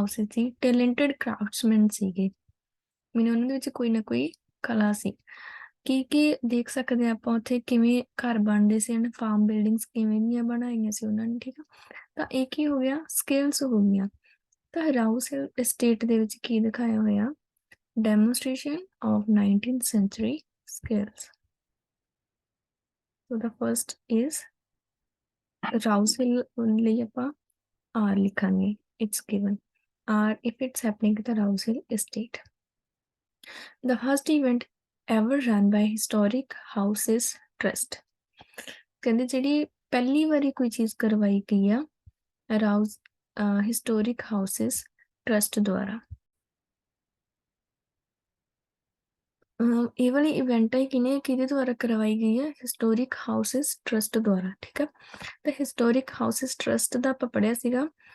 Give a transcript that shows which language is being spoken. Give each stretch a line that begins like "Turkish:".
Punjabi: ਦੀ talented craftsman ਸੀਗੇ ਮੈਨੂੰ ਉਹਨਾਂ ਦੇ ਵਿੱਚ ਕੋਈ ਨਾ ਕੋਈ ਕਲਾ ਸੀ ਕੀ ਦੇਖ ਸਕਦੇ ਆ ਆਪਾਂ ਉੱਥੇ ਕਿਵੇਂ ਘਰ ਬਣਦੇ ਸੀ ਐਂਡ ਫਾਰਮ ਬਿਲਡਿੰਗਸ ਕਿਵੇਂ ਦੀਆਂ ਬਣਾਈਆਂ ਸੀ ਉਹਨਾਂ ਨੇ ਠੀਕ ਆ ਤਾਂ ਇਹ ਕੀ ਹੋ ਗਿਆ ਸਕਿੱਲਸ ਹੋ ਗਈਆਂ ਤਾਂ ਰਾਊਸ ਸਟੇਟ ਦੇ ਵਿੱਚ ਕੀ ਦਿਖਾਇਆ ਹੋਇਆ
English: demonstration of 19th century skills. So the first is Rouse Hill only R
Punjabi: likhange.
English: It's given R if it's happening at the Rouse Hill estate. The first event ever run by Historic Houses Trust.
Punjabi: ਕਹਿੰਦੇ ਜਿਹੜੀ ਪਹਿਲੀ ਵਾਰੀ ਕੋਈ ਚੀਜ਼ ਕਰਵਾਈ ਗਈ ਆ Rouse Historic Houses Trust ਦੁਆਰਾ ਇਹ ਵਾਲੀ ਇਵੈਂਟ ਹੈ ਕਿਹਦੇ ਦੁਆਰਾ ਕਰਵਾਈ ਗਈ ਹੈ ਹਿਸਟੋਰਿਕ ਹਾਊਸਿਸ ਟਰਸਟ ਦੁਆਰਾ ਠੀਕ ਹੈ ਤਾਂ ਹਿਸਟੋਰਿਕ ਹਾਊਸਿਸ ਟਰਸਟ ਦਾ ਆਪਾਂ ਪੜ੍ਹਿਆ ਸੀਗਾ